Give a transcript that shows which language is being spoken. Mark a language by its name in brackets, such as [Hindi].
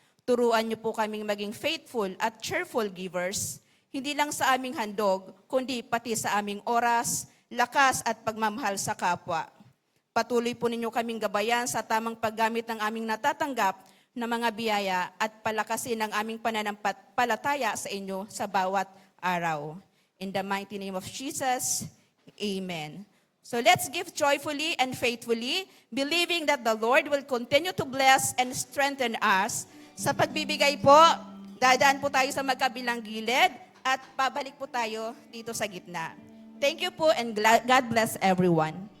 [Filipino] Turuan niyo po kaming maging [English] faithful [Filipino] at [English] cheerful givers, [Filipino] hindi lang sa aming handog, kundi pati sa aming oras, lakas at pagmamahal sa kapwa. Patuloy po ninyo kaming gabayan sa tamang paggamit ng aming natatanggap na mga biyaya at palakasin ang aming pananampalataya sa inyo sa bawat araw. [English] In the mighty name of Jesus, Amen. So let's give joyfully and faithfully, believing that the Lord will continue to bless and strengthen us. [Filipino] Sa pagbibigay po, dadaan po tayo sa magkabilang gilid at pabalik po tayo dito sa gitna. [English] Thank you po and God bless everyone.